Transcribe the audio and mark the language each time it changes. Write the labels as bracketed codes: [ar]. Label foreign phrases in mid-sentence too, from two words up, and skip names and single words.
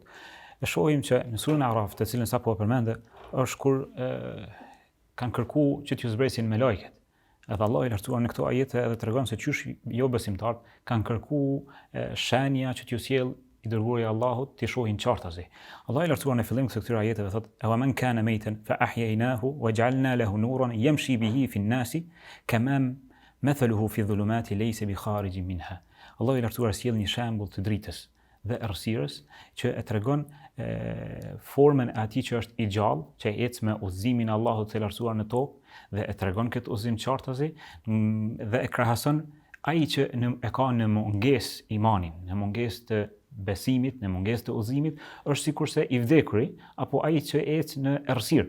[sq] Ne shohim që në surën Araf, të cilën sapo e përmendë, është kur kanë kërkuar që t'ju zbresin me lajket. Edhe Allah i lartësuar në këto ajete edhe tregon se qysh jo besimtarët kanë kërkuar shenja që t'ju sjell i dërguari i Allahut t'i shohin qartazi. Allah i lartësuar në fillim të këtyre ajeteve thotë: [ar] "أومن كان ميتا فأحييناه وجعلنا له نورا يمشي به في الناس كما مثله في الظلمات ليس بخارج منها." [sq] Allah i lartësuar sjell një shembull të dritës dhe errësirës që e tregon formën e atij që është i gjallë, që ecë me udhëzimin e Allahut të lartësuar në tokë dhe e tregon këtë udhëzim qartazi dhe e krahason ai që e ka në mungesë imanin, në mungesë të besimit, në mungesë të udhëzimit, është sikurse i vdekuri apo ai që ecë në errësirë.